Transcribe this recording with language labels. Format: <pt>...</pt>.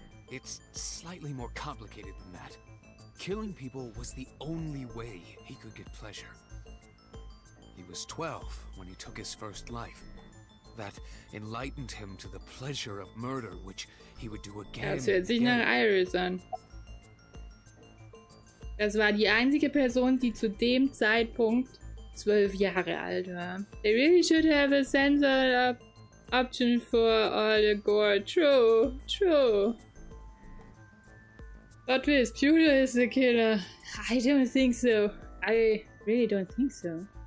<en>It's slightly more complicated than that. Killing people was the only way he could get pleasure. He was 12 when he took his first life. That enlightened him to the pleasure of murder, which he would do again</en> <de>das hört sich nach</de> <en>again.</en> <de>Iris an. Das war die einzige Person, die zu dem Zeitpunkt 12 Jahre alt war.</de> <en>They really should have a censored option for all the gore. True, true. But this Pewter is the killer. I don't think so. I really don't think so.</en>